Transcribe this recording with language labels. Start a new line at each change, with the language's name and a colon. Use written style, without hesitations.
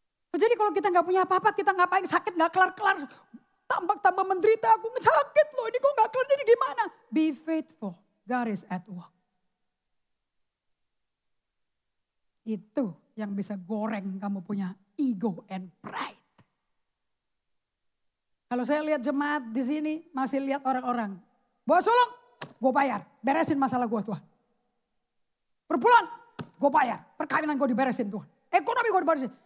Indonesian: Jadi kalau kita nggak punya apa-apa, kita ngapain sakit nggak kelar-kelar, tambah menderita, aku sakit loh, ini kok nggak kelar jadi gimana?
English: Be faithful, God is at work.
Indonesian: Itu yang bisa goreng kamu punya ego and pride. Kalau saya lihat jemaat di sini masih lihat orang-orang, bawa sulung, gue bayar, beresin masalah gue Tuhan. Perbulan, gue bayar, perkawinan gue diberesin Tuhan. Ekonomi gue diberesin.